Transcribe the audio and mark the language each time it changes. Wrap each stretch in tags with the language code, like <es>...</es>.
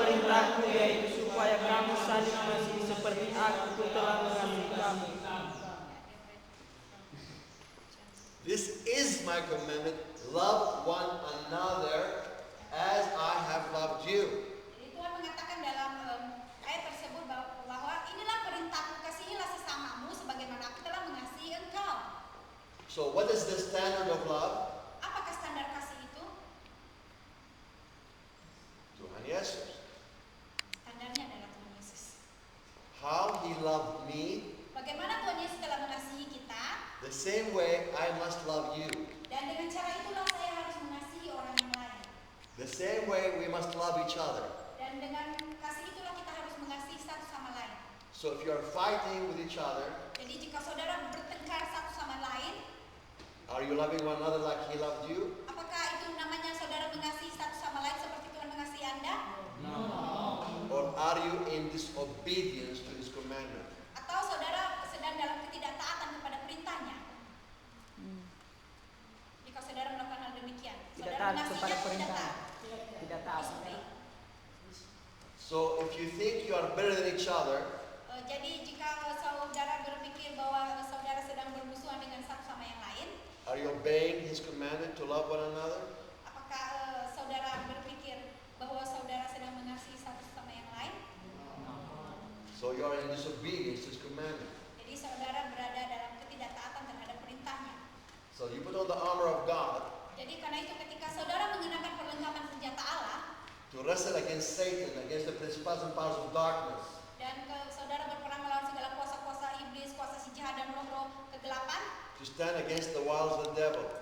<id>perintahku, yaitu supaya kamu saling mengasihi seperti aku telah mengasihi kamu.</id> <en>This is my commandment. Love one another as I have loved you.</en> <id>Jadi Tuhan mengatakan dalam ayat tersebut bahwa inilah perintahku, kasihilah sesamamu sebagaimana aku telah mengasihi engkau.</id> <en>So what is the standard of love?</en> <id>Apakah standar kasih itu? Tuhan Yesus. Standarnya adalah Tuhan Yesus.</id> <en>How he loved me,</en> <id>Bagaimana Tuhan Yesus telah mengasihi kita,</id> <en>the same way I must love you.</en> <id>dan dengan cara itulah saya harus mengasihi orang yang lain.</id> <en>The same way we must love each other.</en> <id>Dan dengan kasih itulah kita harus mengasihi satu sama lain.</id> <en>So if you are fighting with each other,</en> <id>Jadi jika saudara bertengkar satu sama lain,</id> <en>are you loving one another like he loved you?</en> <id>apakah itu namanya saudara mengasihi satu sama lain seperti Tuhan mengasihi Anda?</id> <en>Or are you in disobedience to his commandment?</en> <id>Atau Atau saudara sedang dalam ketidaktaatan kepada perintahnya. Jika saudara melakukan hal demikian, Tidak saudara taat mengasihinya kepada atau tidak perintah. taat? Tidak taat. Istri.</id> <en>So if you think you are better than each other,</en> <id>Jadi jika saudara berpikir bahwa saudara sedang bermusuhan dengan satu sama yang lain,</id> <en>are you obeying His commandment to love one another?</en> <id>apakah saudara berpikir bahwa saudara sedang mengasihi satu sama yang lain?</id> <en>So you are in disobedience to His commandment.</en> <id>Jadi saudara berada dalam ketidaktaatan terhadap perintahnya.</id> <en>So you put on the armor of God</en> <id>Jadi karena itu ketika saudara mengenakan perlengkapan senjata Allah</id> <en>to wrestle against Satan, against the principalities and powers of darkness,</en> <id>dan saudara berperang melawan segala kuasa-kuasa iblis, kuasa si jahat dan roh-roh kegelapan,</id> <en>to stand against the wiles of the devil.</en>